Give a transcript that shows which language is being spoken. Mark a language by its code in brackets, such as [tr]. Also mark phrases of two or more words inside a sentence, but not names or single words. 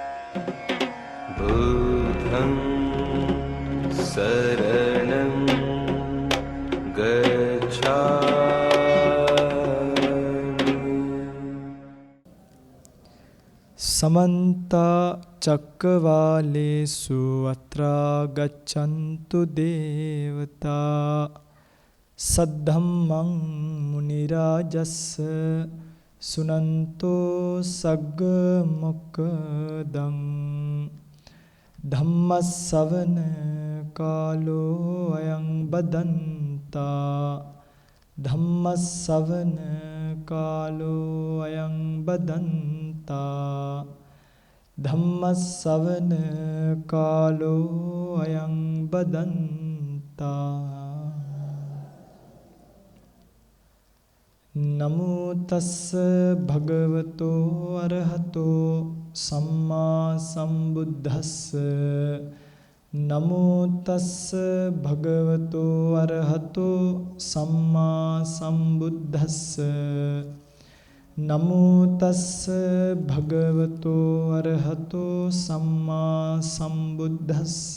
[pi] बुद्धं शरणं गच्छामि। समन्त चक्रवालेषु अत्रा गच्छन्तु देवता सद्धम्मं मुनिराजस्स सुनन्तो सग्ग मोक्खदं ධම්මස්සවන කාලෝ අයං බදන්තා ධම්මස්සවන කාලෝ අයං බදන්තා ධම්මස්සවන කාලෝ අයං බදන්තා නමෝ තස්ස භගවතෝ අරහතෝ සම්මා සම්බුද්දස්ස නමෝ තස්ස භගවතෝ අරහතෝ සම්මා සම්බුද්දස්ස නමෝ තස්ස භගවතෝ අරහතෝ සම්මා සම්බුද්දස්ස